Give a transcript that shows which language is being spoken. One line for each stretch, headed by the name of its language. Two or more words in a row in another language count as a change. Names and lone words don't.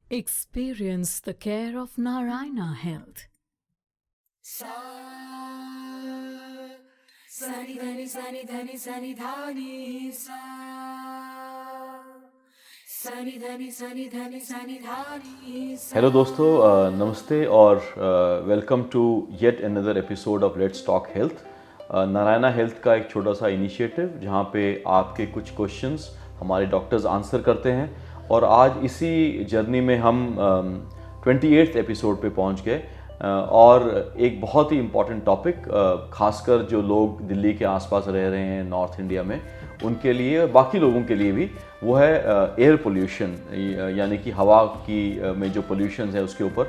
English: Experience the care of Narayana Health. Sa Sani dhani sani dhani sani dhani sa Sani dhani sani dhani sani dhani sa. Hello
Hindi: दोस्तों, नमस्ते और
English: welcome to yet another episode of Let's Talk Health.
Hindi: नारायणा हेल्थ का एक छोटा सा इनिशिएटिव जहाँ पे आपके कुछ क्वेश्चंस हमारे डॉक्टर्स आंसर करते हैं। और आज इसी जर्नी में हम 28th एपिसोड पे पहुँच गए और एक बहुत ही
English: important topic,
Hindi: खासकर जो लोग दिल्ली के आसपास रह रहे हैं नॉर्थ इंडिया में, उनके लिए, बाकी लोगों के लिए भी, वो है
English: air pollution,
Hindi: यानी कि हवा की में जो पोल्यूशन है उसके ऊपर।